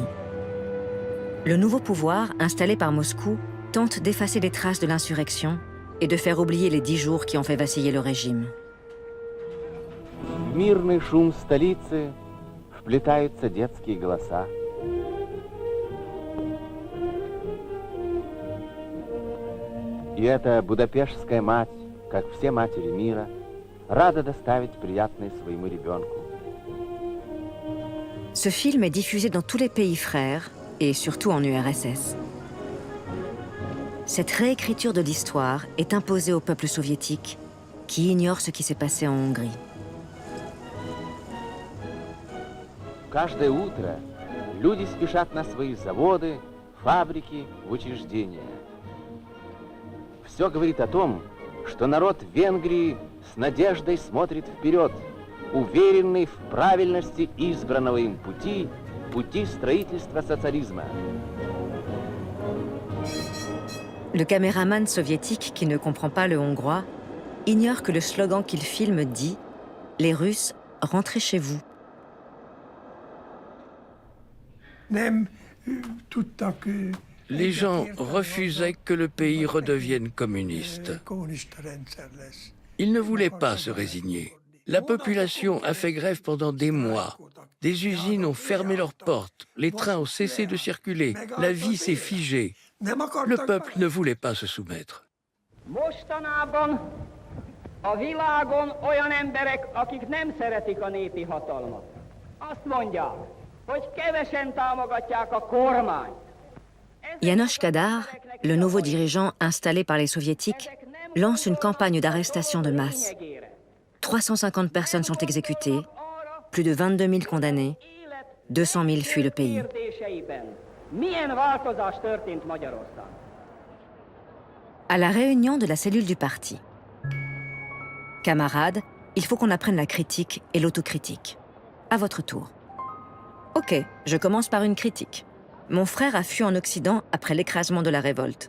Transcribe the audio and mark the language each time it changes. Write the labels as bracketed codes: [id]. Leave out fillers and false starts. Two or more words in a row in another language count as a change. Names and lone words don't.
[fr] Le nouveau pouvoir, installé par Moscou, tente d'effacer les traces de l'insurrection et de faire oublier les 10 jours qui ont fait vaciller le régime. [ru] В мирный шум столицы вплетаются детские голоса. И эта будапештская мать, как все матери мира, рада доставить приятное своему ребенку. [fr] Ce film est diffusé dans tous les pays frères et surtout en URSS. Cette réécriture de l'histoire est imposée au peuple soviétique qui ignore ce qui s'est passé en Hongrie. [ru] Каждое утро люди спешат на свои заводы, фабрики, в учреждения. Все говорит о том, что народ Венгрии с надеждой смотрит вперед, уверенный в правильности избранного им пути, пути строительства социализма. [fr] Le caméraman soviétique qui ne comprend pas le hongrois ignorent que le slogan qu'ils filment dit « Les Russes, rentrez chez vous ». Les gens refusaient que le pays redevienne communiste. Ils ne voulaient pas se résigner. La population a fait grève pendant des mois. Des usines ont fermé leurs portes, les trains ont cessé de circuler, la vie s'est figée. Le peuple ne voulait pas se soumettre. [hu] Mostanában a világon olyan emberek, akik nem szeretik a népi hatalmat. Azt mondják, hogy kevesen támogatják a kormányt. [fr] János Kadar, le nouveau dirigeant installé par les soviétiques, lance une campagne d'arrestation de masse. 350 personnes sont exécutées, plus de 22 000 condamnés, 200 000 fuient le pays. [hu] Milyen változás történt Magyarországon? [fr] À la réunion de la cellule du parti. Camarades, il faut qu'on apprenne la critique et l'autocritique. À votre tour. Ok, je commence par une critique. Mon frère a fui en Occident après l'écrasement de la révolte.